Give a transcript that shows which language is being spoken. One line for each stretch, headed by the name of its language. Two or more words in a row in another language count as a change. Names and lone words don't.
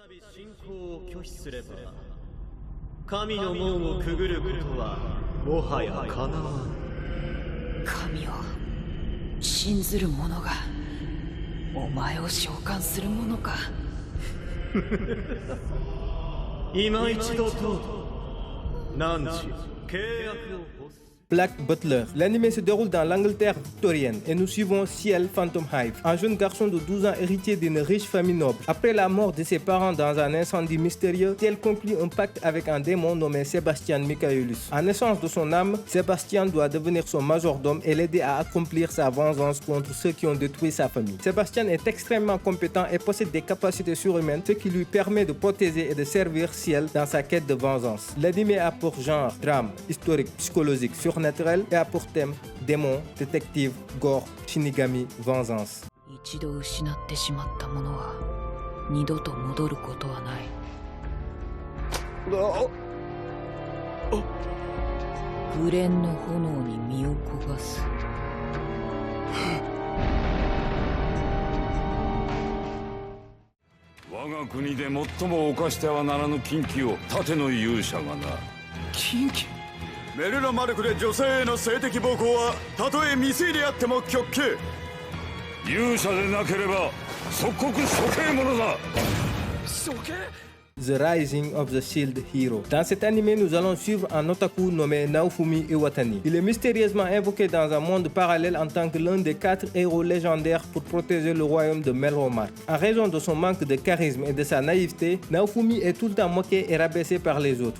Japanese: 度信仰を拒否すれば神の門をくぐることはもはやかなわぬ。神を信ずる者がお前を召喚する者か。今一度と何時契約を欲す。
French: Black Butler. L'anime se déroule dans l'Angleterre victorienne et nous suivons Ciel Phantom Hive, un jeune garçon de 12 ans héritier d'une riche famille noble. Après la mort de ses parents dans un incendie mystérieux, Ciel conclut un pacte avec un démon nommé Sebastian Michaelus. En échange de son âme, Sebastian doit devenir son majordome et l'aider à accomplir sa vengeance contre ceux qui ont détruit sa famille. Sebastian est extrêmement compétent et possède des capacités surhumaines, ce qui lui permet de protéger et de servir Ciel dans sa quête de vengeance. L'anime a pour genre drame, historique, psychologique, surnaturel et a pour thème démon, détective, gore, shinigami, vengeance.
Japanese: 一度失ってしまったものは二度と戻ることはない。紅蓮の炎に身を焦がす。我が国で最も犯してはならぬ禁忌を盾の勇者がな。禁忌？メルロマルクで女性への性的暴行はたとえ未遂であっても極刑。勇者でなければ即刻処刑者だ。処刑？
French: The Rising of the Shield Hero. Dans cet anime, nous allons suivre un otaku nommé Naofumi Iwatani. Il est mystérieusement invoqué dans un monde parallèle en tant que l'un des 4 héros légendaires pour protéger le royaume de Melromark. En raison de son manque de charisme et de sa naïveté, Naofumi est tout le temps moqué et rabaissé par les autres.